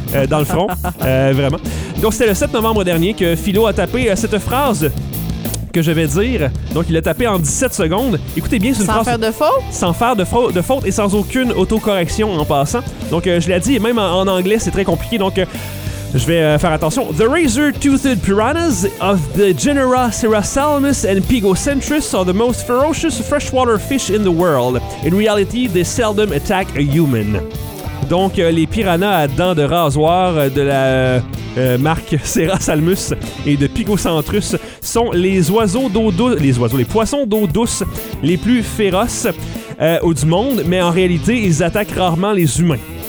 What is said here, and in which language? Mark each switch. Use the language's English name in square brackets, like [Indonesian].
[French] Dans le front, vraiment. Donc, c'était le 7 novembre dernier que Philo a tapé cette phrase que je vais dire. Donc, il l'a tapé en 17 secondes. Écoutez bien, c'est une sans phrase... Sans faire de faute? Sans faire de faute et sans aucune autocorrection en passant. Donc, je l'ai dit, même en anglais, c'est très compliqué. Donc, je vais faire attention. [English] The razor-toothed piranhas of the genera Serrasalmus and Pygocentrus are the most ferocious freshwater fish in the world. In reality, they seldom attack a human. [French] Donc, les piranhas à dents de rasoir de la marque Serrasalmus et de Pygocentrus sont les oiseaux d'eau douce, les poissons d'eau douce les plus féroces du monde, mais en réalité, ils attaquent rarement les humains.